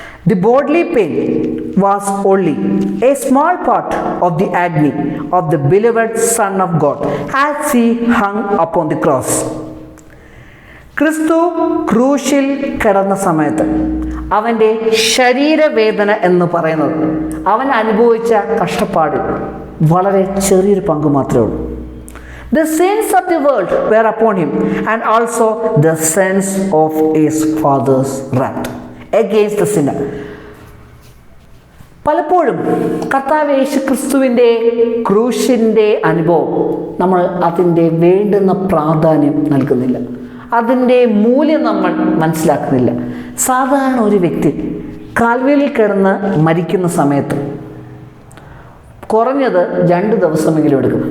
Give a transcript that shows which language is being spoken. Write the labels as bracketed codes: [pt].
[en] The bodily pain was only a small part of the agony of the beloved Son of God as he hung upon the cross. [ml] ക്രിസ്തു ക്രൂശിൽ കിടന്ന സമയത്ത് അവൻ്റെ ശരീരവേദന എന്ന് പറയുന്നത് അവൻ അനുഭവിച്ച കഷ്ടപ്പാടിൽ വളരെ ചെറിയൊരു പങ്ക് മാത്രമേ ഉള്ളൂ. [en] The sins of the world were upon him, and also the sins of his father's wrath against the sinner. [ml] പലപ്പോഴും കർത്താവ് യേശു ക്രിസ്തുവിൻ്റെ ക്രൂശിൻ്റെ അനുഭവം നമ്മൾ അതിൻ്റെ വേണ്ടുന്ന പ്രാധാന്യം നൽകുന്നില്ല, അതിൻ്റെ മൂല്യം നമ്മൾ മനസ്സിലാക്കുന്നില്ല. സാധാരണ ഒരു വ്യക്തി കാൽവരിയിൽ കിടന്ന് മരിക്കുന്ന സമയത്ത് കുറഞ്ഞത് 2 ദിവസമെങ്കിലും എടുക്കും.